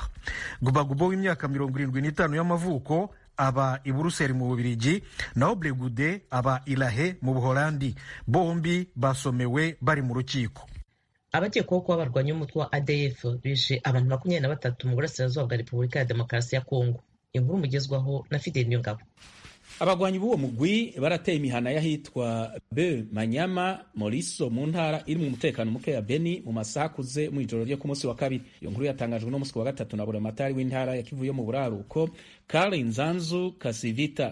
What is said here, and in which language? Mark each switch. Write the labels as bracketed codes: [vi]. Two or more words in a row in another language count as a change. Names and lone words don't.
[rn] Gbagbo w'imyaka 75 y'amavuko aba i Buruseli mu Bubiligi, naho Blegude aba i La Haye mu Buholandi. Bombi basomewe bari mu rukiko. Abakekwaho kuba abarwanyi b'umutwe wa ADF bishe abantu 23 mu burasirazuba bwa Repubulika ya Demokarasi ya Kongo. Inkuru mugezwaho na Fidel Nyongabo. Abagwanyi b'uwo mugwi barateye imihana y'ahitwa Manyama Moriso mu ntara iri mu mutekano muke ya Beni mu masakuze mu ijoro ryo ku munsi wa kabiri. Iyo nkuru yatangajwe no munsi wa gatatu na buramatari w'intara ya Kivu yo mu buraruko Karl Nzanzu Kasivita.